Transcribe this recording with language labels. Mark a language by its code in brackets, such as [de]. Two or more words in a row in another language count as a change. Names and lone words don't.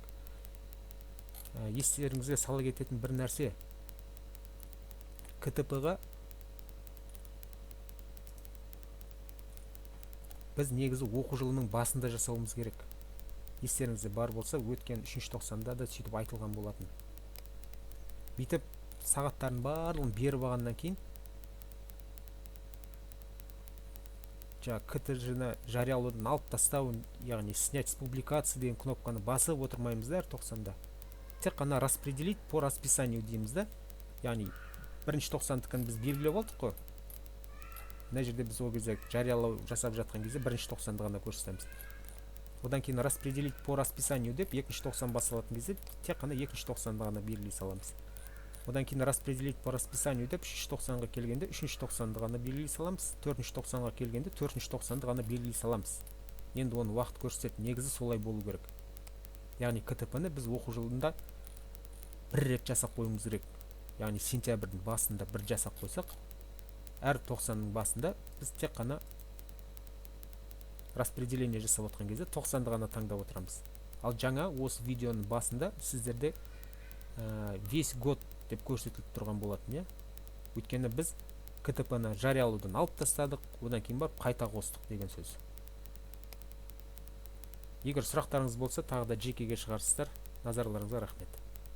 [kk] Естеріңізге сала кететін бір нәрсе, КТП-ға біз негізі оқу жылының басында жасауымыз керек. Естеріңізде бар болса, өткен 3-ші тоқсанда да сөйтіп айтылған болатын. Бүйтіп сағаттарын барлығын беріп алғаннан кейін КТЖ-ны жариялаудан алып тастау, яғни [ru] снять с публикации [kk] деген кнопканы басып отырмаймыз да 90-да. Тек қана [ru] распределить по расписанию [kk] дейміз да. Яғни 1-ші 90-дікін біз белгілеп алдық қой. Мына жерде біз ол кезде жариялау жасап жатқан кезде 1-ші 90-ды ғана көрсетеміз. Одан кейін [ru] распределить по расписанию [kk] деп 2-ші 90 басылатын кезде тек қана 2-ші 90-ды ғана белгілей саламыз. Одан кейін [ru] распределить по расписанию [kk] деп 3-ші 90-ға келгенде 3-ші 90-ды ғана белгілей саламыз. 4-ші 90-ға келгенде 4-ші 90-ды ғана белгілей саламыз. Енді оны уақыт көрсетеді, негізі солай болу керек. Яғни КТП-ны біз оқу жылында 1 рет жасап қоюымыз керек. Яғни сентябрьдің басында 1 жасап қойсақ, әр 90-ның басында біз тек қана распределение жасап отқан кезде 90-ды ғана таңдап отырамыз. Ал жаңа осы видеоның басында сіздерде [ru] весь год [kk] деп көрсетіліп тұрған болатын, өйткені біз КТП-ны жариялаудан алып тастадық, одан кейін барып қайта қостық деген сөз. Егер сұрақтарыңыз болса, тағы да жекеге шығарсыздар. Назарларыңызға рахмет.